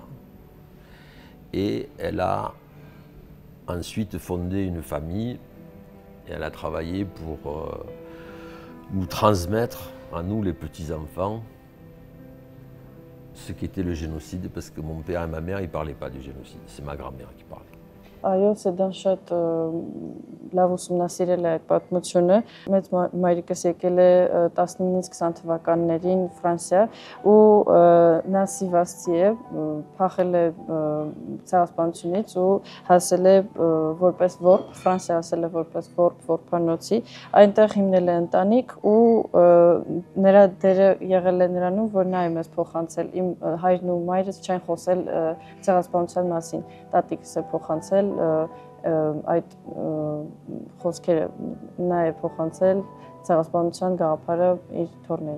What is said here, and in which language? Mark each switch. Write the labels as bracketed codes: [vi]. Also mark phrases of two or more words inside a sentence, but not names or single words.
[fr] Et elle a ensuite fondé une famille et elle a travaillé pour nous transmettre, à nous les petits-enfants, ce qu'était le génocide, parce que mon père et ma mère, ils ne parlaient pas du génocide, c'est ma grand-mère qui parlait. [hy] Այո, Սեդան շատ լավ ուսումնասիրել է այդ պատմությունը։ Մեծ մայրիկս եկել է 19-20 թվականներին Ֆրանսիա ու նա Սիվասցի է, փախել է ցեղասպանությունից ու հասել է որպես որբ, Ֆրանսիա հասել է որպես որբանոցի, այնտեղ հիմնել է ընտանիք ու նրա դերը եղել է նրանում, որ նա է մեզ փոխանցել։ Իմ հայրն ու մայրս չեն խոսել ցեղասպանության մասին, տատիկս է փոխանցել այդ խոսքերը նա է փոխանցել ցեղասպանության գաղափարը իր թորներին։